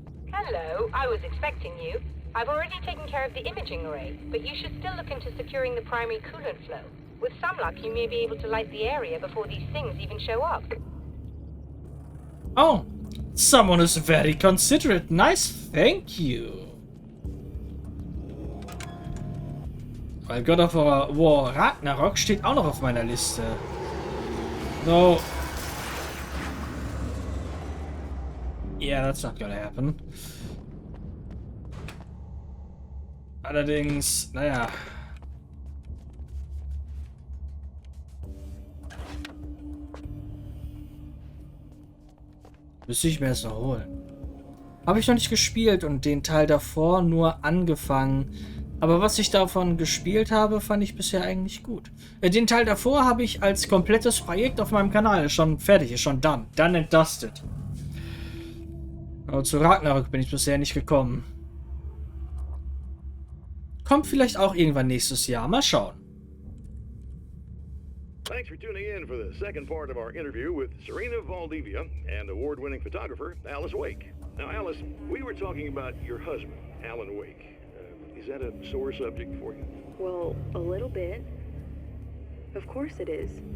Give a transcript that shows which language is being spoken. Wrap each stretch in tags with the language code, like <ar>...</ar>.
<en>Hello, I was expecting you. I've already taken care of the imaging array, but you should still look into securing the primary coolant flow. With some luck, you may be able to light the area before these things even show up. Oh, someone is very considerate. Nice, thank you.</en> <de>Weil God of War Ragnarok steht auch noch auf meiner Liste.</de> <en>No. Yeah, that's not gonna happen.</en> <de>Allerdings, naja. Müsste ich mir das noch holen. Habe ich noch nicht gespielt und den Teil davor nur angefangen. Aber was ich davon gespielt habe, fand ich bisher eigentlich gut. Den Teil davor habe ich als komplettes Projekt auf meinem Kanal. Ist schon fertig, ist schon</de> <en>done and dusted.</en> <de>Aber zu Ragnarok bin ich bisher nicht gekommen. Kommt vielleicht auch irgendwann nächstes Jahr. Mal schauen.</de> <en>Thanks for tuning in for the second part of our interview with Serena Valdivia and award-winning photographer Alice Wake. Now, Alice, we were talking about your husband, Alan Wake. Is that a sore subject for you? Well, a little bit. Of course it is.</en>